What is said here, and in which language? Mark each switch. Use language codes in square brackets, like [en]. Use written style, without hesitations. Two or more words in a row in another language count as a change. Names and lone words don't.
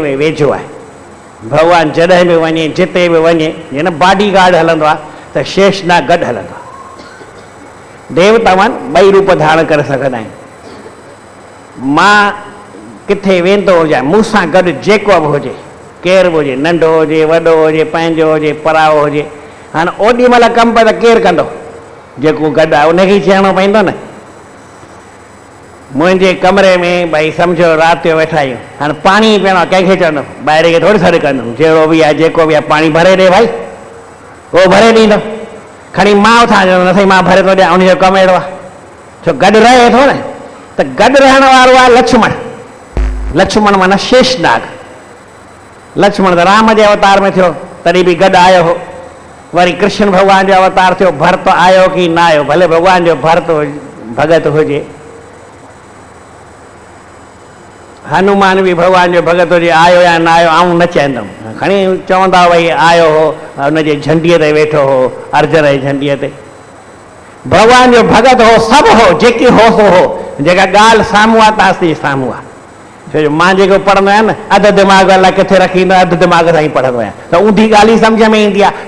[sd] में वेझो है भगवान जॾहिं बि वञे जिते बि वञे जीअं [en] body guard [sd] हलंदो आहे त शेषनाग गॾु हलंदो आहे देवतावन ॿई रूप धारण करे सघंदा आहिनि मां किथे वेंदो हुजां मूंसां गॾु जेको बि हुजे केरु बि हुजे नंढो हुजे वॾो हुजे पंहिंजो हुजे पराओ हुजे हाणे ओॾी महिल कमु पए त केरु कंदो जेको गॾु आहे उनखे चइणो पवंदो न [hi] मुझे कमरे में भाई समझो [sd] रात जो वेठा आहियूं हाँ [hi] पानी पीना [sd] कंहिंखे चवंदो ॿाहिरि खे थोड़ी सॾु कंदुमि जहिड़ो बि आहे जेको बि आहे पानी भरे ॾे भाई उहो भरे ॾींदो खणी मां उथां न साईं मां भरे थो ॾियां उनजो कमु अहिड़ो आहे छो गॾु रहे थो न त गॾु रहण वारो आहे लक्ष्मण लक्ष्मण माना शेषनाग लक्ष्मण त राम जे अवतार में थियो तॾहिं बि गॾु आयो हो वरी कृष्ण भॻवान जो अवतार थियो भरत आयो की न आयो भले भॻवान जो भरत भगत हुजे हनुमान भी भगवान जो भगत हुजे आयो या न आयो आऊं न चवंदुमि खणी चवंदा भई आयो हो हुनजे झंडीअ ते वेठो हो अर्जुन जे झंडीअ ते भगवान जो भगत हो सभु हो जेकी हो सो हो जेका ॻाल्हि साम्हूं आहे तास्ती साम्हूं आहे छो जो मां जेको पढ़ंदो आहियां न अधु दिमाग़ अलाए किथे रखी ईंदो अधु दिमाग़ सां ई पढ़ंदो आहियां त ऊंधी ॻाल्हि ई सम्झ में ईंदी आहे